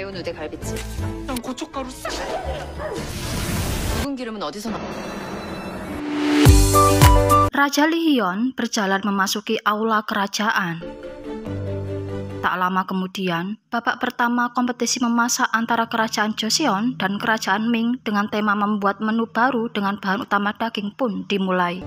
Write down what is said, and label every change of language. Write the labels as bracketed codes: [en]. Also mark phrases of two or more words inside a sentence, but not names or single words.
[ko] 매운 우대 갈비찜. 난 고춧가루 싹. 묵은 기름은 어디서 나? [id] Raja Lihyun berjalan memasuki aula kerajaan. Tak lama kemudian, babak pertama kompetisi memasak antara kerajaan Joseon dan kerajaan Ming dengan tema membuat menu baru dengan bahan utama daging pun dimulai.